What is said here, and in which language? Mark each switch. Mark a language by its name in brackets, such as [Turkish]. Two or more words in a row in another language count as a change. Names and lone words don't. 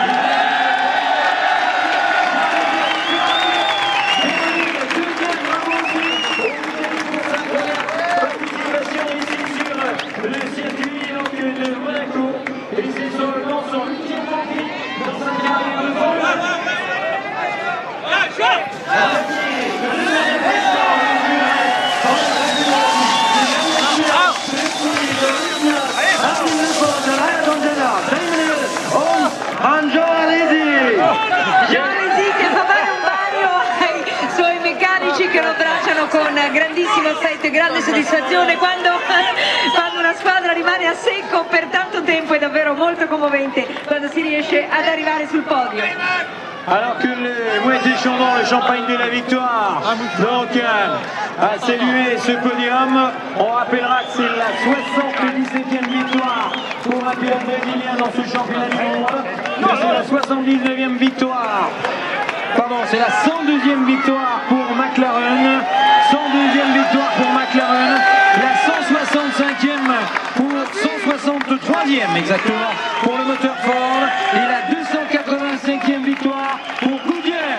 [French] Le circuit donc de Monaco, et c'est seulement son 8e Grand Prix dans sa carrière de Formule 1. [Italian] Jean Alesi che fa fare un bagno ai suoi meccanici che lo abbracciano con grandissimo affetto e grande soddisfazione. Quando una squadra rimane a secco per tanto tempo è davvero molto commovente quando si riesce ad arrivare sul podio. [French] Alors que le Moët Chandon, le champagne de la victoire, donc a salué ce podium, on rappellera que c'est la 77e victoire pour un pilote brésilien dans ce championnat du monde, c'est la 79e victoire, pardon, c'est la 102e victoire pour McLaren, 102e victoire pour McLaren, la 165e pour 163e exactement pour le moteur Ford et la 285e victoire pour Goodyear.